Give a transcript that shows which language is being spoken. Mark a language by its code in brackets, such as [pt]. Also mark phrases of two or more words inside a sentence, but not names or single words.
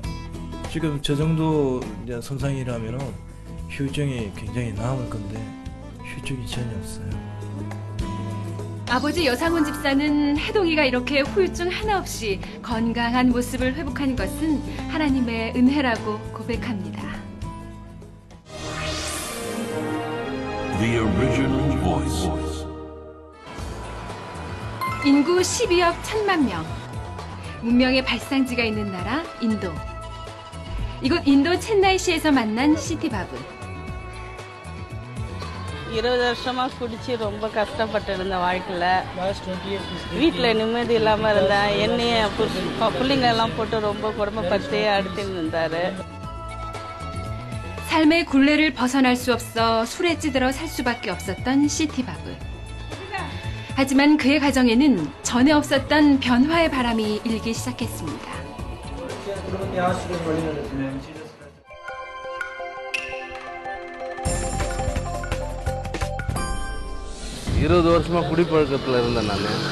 [ko] 지금 저 정도 이제 손상이라면은 휴증이 굉장히 남을 건데 휴증이 전혀 없어요. 아버지 여상훈 집사는 해동이가 이렇게 후유증 하나 없이 건강한 모습을 회복하는 것은 하나님의 은혜라고 고백합니다. [en] The original voice. [ko] 인구 12억 1,000만 명. 문명의 발상지가 있는 나라 인도. 이곳 인도 첸나이시에서 만난 시티바브. [ta] 20 வருஷமா குடிச்சு ரொம்ப கஷ்டப்பட்டு இருந்த வாழ்க்கையில வீட்டில் நிம்மதி இல்லாமல் இருந்தேன். என்னைய பிள்ளைங்க எல்லாம் போட்டு ரொம்ப கொடுமைப்படுத்தி அடித்துன்னு இருந்தாரு. [ko] 삶의 굴레를 벗어날 수 없어 술에 찌들어 살 수밖에 없었던 시티바브. 하지만 그의 가정에는 전에 없었던 변화의 바람이 일기 시작했습니다. [ta] 20 வருஷமா குடிப்பழக்கத்தில் இருந்தேன் நான்.